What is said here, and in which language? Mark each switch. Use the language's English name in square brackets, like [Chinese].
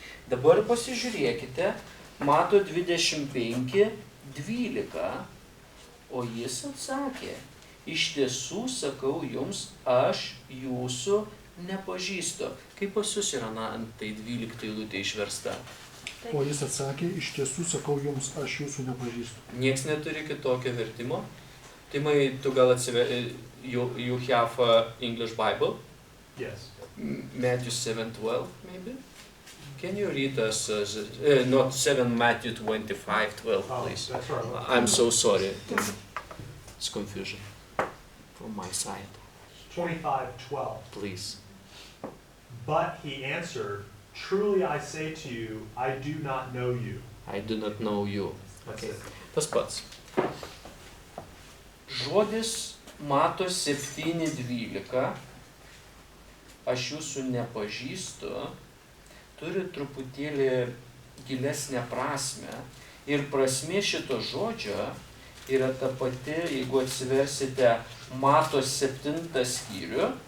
[Lithuanian] Dabar pasižiūrėkite, Mato 25:12, o jis atsakė, iš tiesų sakau jums, aš jūsų nepažįstu. Kaip pas jūs yra tai 12 eilutė išversta? O jis atsakė, iš tiesų sakau jums, aš jūsų nepažįstu. Nieks neturi kitokio vertimo. Timai, tu gal [English] you have English Bible? Yes. Matthew 7:12, maybe? Can you read us, not 7, Matthew 25:12, please? That's right. I'm so sorry. It's confusion from my side. 25:12. Please. But he answered, truly I say to you, I do not know you. I do not know you. That's Okay. it. [Lithuanian] Tas pats. Žodis Mato 7:12, aš jūsų nepažįstu, turi truputėlį gilesnę prasmę. Ir prasmė šito žodžio yra ta pati, jeigu atsiversite Mato 7 skyrių.